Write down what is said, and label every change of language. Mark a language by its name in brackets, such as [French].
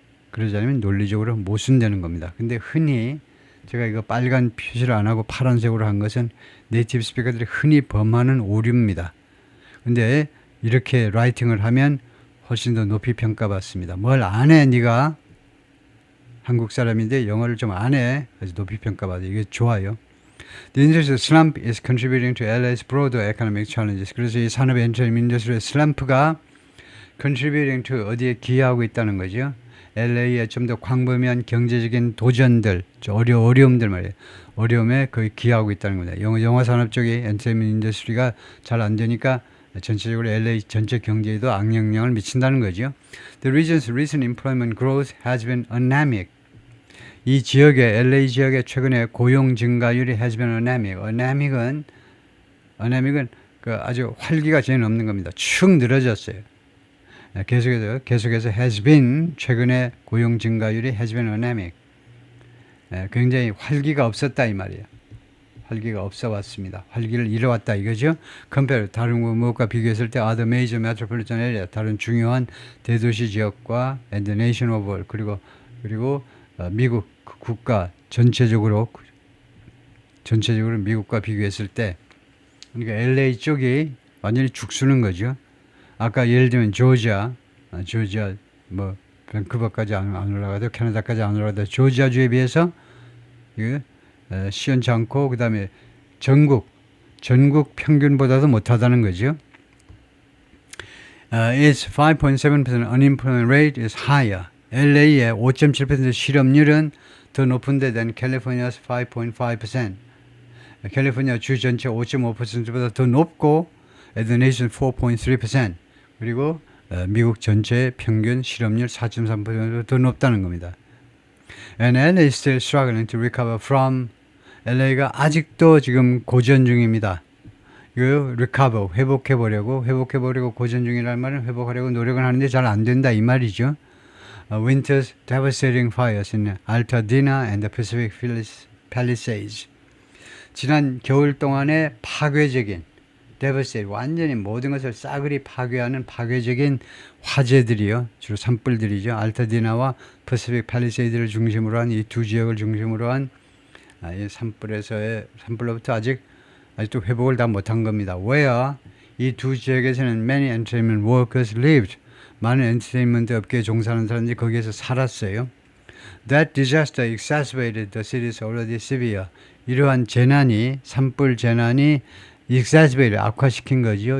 [Korean] 그러지 않으면 논리적으로 모순되는 겁니다. 근데 흔히 제가 이거 빨간 표시를 안 하고 파란색으로 한 것은 네이티브 스피커들이 흔히 범하는 오류입니다. 근데 이렇게 라이팅을 하면 훨씬 더 높이 평가받습니다. 뭘 안 해, 네가? 한국 사람인데 영어를 좀 안 해. 그래서 높이 평가받아. 이게 좋아요. [English] The industry slump is contributing to LA's broader economic challenges. [Korean] 그래서 이 산업 엔터테인먼트 인더스트리의 슬럼프가 [English] contributing to [Korean] 어디에 기여하고 있다는 거죠. LA에 좀 더 광범위한 경제적인 도전들, 어려움들 말이에요. 어려움에 거의 기여하고 있다는 겁니다. 영화 산업 쪽이 엔터테인먼트 인더스트리가 잘 안 되니까 전체적으로 LA 전체 경제에도 악영향을 미친다는 거죠. [English] The region's recent employment growth has been anemic. [Korean] 이 지역의 LA 지역의 최근에 고용 증가율이 [English] has been anemic. [Korean] anemic은 그 아주 활기가 전혀 없는 겁니다. 축 늘어졌어요. 계속해서 has been 최근에 고용 증가율이 [English] has been anemic. [Korean] 굉장히 활기가 없었다 이 말이에요. 활기가 없어 왔습니다. 활기를 잃어왔다 이거죠. compare 다른 무엇과 비교했을 때 [English] other major metropolitan area [Korean] 다른 중요한 대도시 지역과 [English] and the nation overall [Korean] 그리고 미국 국가 전체적으로 미국과 비교했을 때 그러니까 LA 쪽이 완전히 죽수는 거죠. 아까 예를 들면 조지아 뭐 밴쿠버까지 안 올라가도 캐나다까지 안 올라가도 조지아주에 비해서 시원치 않고 그 다음에 전국 평균보다도 못하다는 거죠. [English] Its 5.7% unemployment rate is higher. [Korean] LA의 5.7% 실업률은 더 높은데 [English] than California's 5.5%. [Korean] 캘리포니아 주 전체 5.5%보다 더 높고 [English] at the nation 4.3%. [Korean] 그리고 미국 전체 평균 실업률 4.3%도 더 높다는 겁니다. [English] And LA is still struggling to recover from [Korean] LA가 아직도 지금 고전 중입니다. 이거 recover 회복해보려고 고전 중이라는 말은 회복하려고 노력을 하는데 잘 안 된다 이 말이죠. [English] Winter's devastating fires in Altadena and the Pacific Palisades. [Korean] 지난 겨울 동안에 파괴적인 devastate 완전히 모든 것을 싸그리 파괴하는 파괴적인 화재들이요. 주로 산불들이죠. 알타디나와 퍼시픽 팔리세이드를 중심으로 한 이 두 지역을 중심으로 한 이 산불로부터 아직도 회복을 다 못한 겁니다. [English] Where [Korean] 이 두 지역에서는 [English] many entertainment workers lived. [Korean] 많은 엔터테인먼트 업계에 종사하는 사람들이 거기에서 살았어요. [English] That disaster exacerbated the city's already severe. [Korean] 이러한 산불 재난이 exacerbated, 악화시킨 거죠.